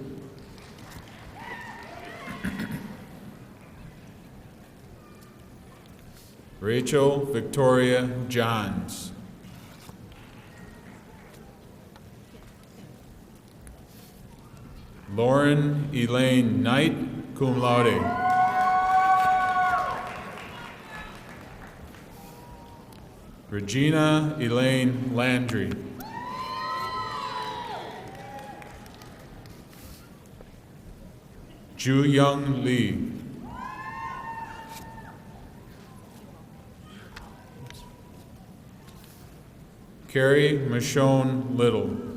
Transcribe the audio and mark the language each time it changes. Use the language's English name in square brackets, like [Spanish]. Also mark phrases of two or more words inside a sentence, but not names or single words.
[English] Rachel Victoria Johns. Lauren Elaine Knight, [Latin] cum laude. [English] Regina Elaine Landry. Ju Young Lee. Carrie Michonne Little.